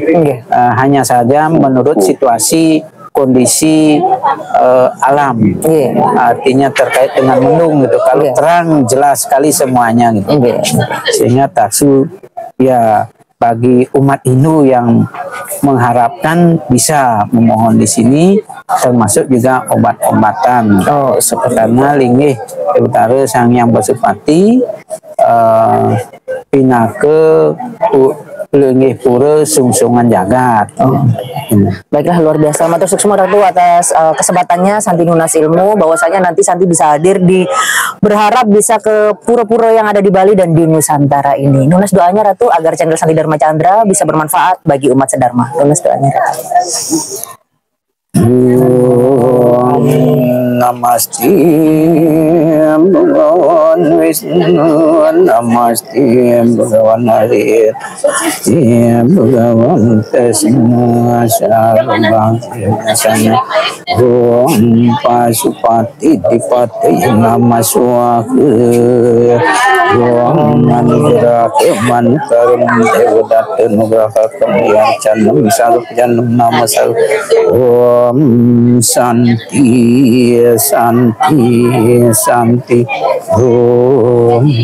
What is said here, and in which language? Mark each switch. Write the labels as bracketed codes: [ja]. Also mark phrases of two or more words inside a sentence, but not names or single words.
[id] Hanya saja menurut situasi kondisi alam, artinya terkait dengan mendung gitu. Kalau terang jelas sekali semuanya gitu. Sehingga taksu ya bagi umat Hindu yang mengharapkan bisa memohon di sini, termasuk juga obat-obatan. [ban] Karena linggih Utara Sangyang Pasupati pinake linggih pura sungsungan jagat. [id] Baiklah, luar biasa. [ban] Matur suksma Ratu [id] atas kesempatannya Santi nunas ilmu, bahwasanya nanti Santi bisa hadir di, berharap bisa ke pura-pura yang ada di Bali dan di Nusantara ini. Nunas doanya Ratu agar channel Santi Dharma Chandra bisa bermanfaat bagi umat sedharma. Nunas doanya Ratu. [sa] Namaste Bhagavan Vishnu, Namaste Bhagavan Hari, Bhagavan Krishna Sarvabhauma Om Pasupati Dipati Namaswaka Om Anugrahaka Mantaram Devadatta Nugrahaka Yacanam Sarvjanam Namasal Om Santi Santi Santi Om